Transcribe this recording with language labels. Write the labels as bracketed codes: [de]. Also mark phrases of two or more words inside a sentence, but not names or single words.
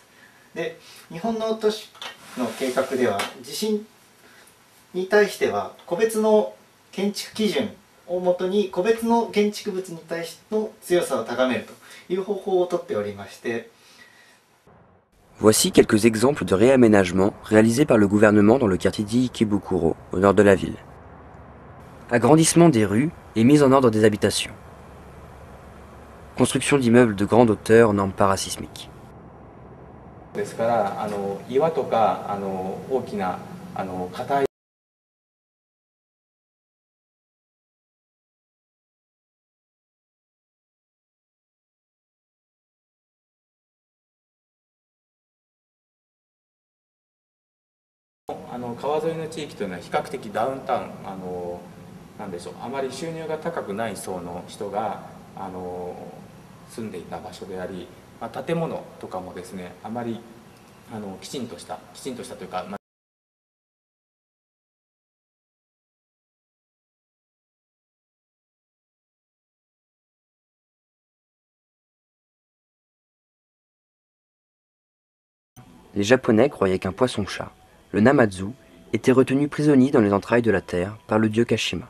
[ja] で、日本の都市の計画では地震に対しては個別の建築基準をもとに個別の建築物に対しての強さを高めるという方法をとっておりまして。 [fr] Voici quelques exemples de réaménagements réalisés par le gouvernement dans le quartier d'Ikebukuro, au nord de la ville. Agrandissement des rues et mise en ordre des habitations. Construction d'immeubles de grande hauteur aux normes parasismiques. [ja] ですから岩とか大きな硬い川沿いの地域というのは比較的ダウンタウンなんでしょう、あまり収入が高くない層の人が住んでいた場所であり、建物とかもですね、あまりきちんとしたというか、 [fr] Les Japonais croyaient qu'un poisson-chat, le Namazu, était retenu prisonnier dans les entrailles de la terre par le dieu Kashima.